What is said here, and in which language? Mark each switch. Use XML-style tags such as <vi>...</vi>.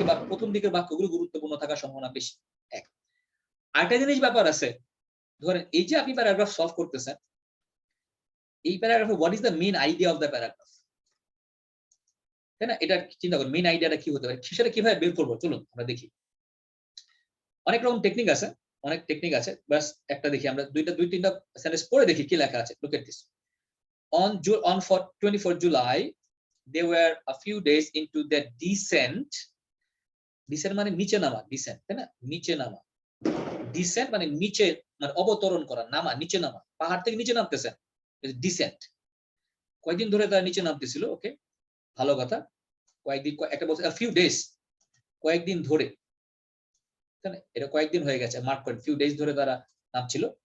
<bn>প্রথম দিকের বাক্যগুলো গুরুত্বপূর্ণ থাকার সম্ভাবনা বেশি। এক, আরেকটা জিনিস ব্যাপার আছে, ধরেন এই যে আপনি প্যারাগ্রাফ সলভ করতেছেন, এই প্যারাগ্রাফে</bn> <en>what is the main idea of the paragraph,</en> <bn>তাই না? এটা চিন্তা করুন মেইন আইডিয়াটা কি হতে পারে, সেটা কিভাবে বের করবো চলুন আমরা দেখি। অনেক রকম টেকনিক আছে, অনেক টেকনিক আছে, বাস একটা দেখি আমরা দুই তিনটা সেন্টেন্স পড়ে দেখি কি লেখা আছে।</bn> <en>Look at this. On 24 July they were a few days into their descent.</en> <bn>Descent মানে নিচে নামা, descent তাই না, নিচে নামা। Descent মানে নিচে, মানে অবতরণ করা, নামা, নিচে নামা, পাহাড় থেকে নিচে নামতেছেন, descent। কয়েকদিন ধরে তারা নিচে নামতেছিল, ওকে ভালো কথা। কয়েকদিন, একটা বলছে</bn> <en>a few days,</en> <bn>কয়েকদিন ধরে, তাই না, এটা কয়েকদিন হয়ে গেছে, মার্ক করেন, few days ধরে তারা নামছিল।</bn>